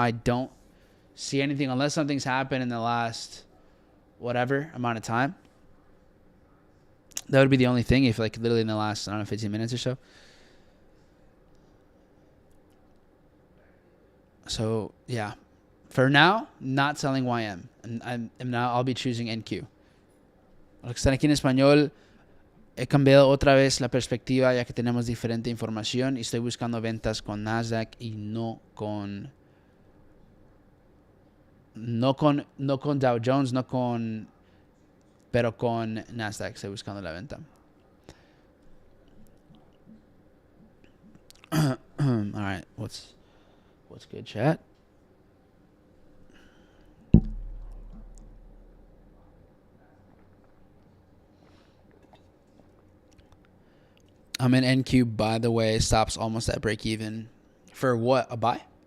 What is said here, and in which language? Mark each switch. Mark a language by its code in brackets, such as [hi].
[en] I don't see anything unless something's happened in the last whatever amount of time. That would be the only thing if like literally in the last, 15 minutes or so. So, yeah. For now, not selling YM. And now I'll be choosing NQ. [es] Los que están aquí en español, he cambiado otra vez la perspectiva ya que tenemos diferente información y estoy buscando ventas con Nasdaq y no con Dow Jones, pero con Nasdaq estoy buscando la venta. [en] All right, what's good, chat? I'm in NQ, by the way. Stops almost at break even. For what? A buy?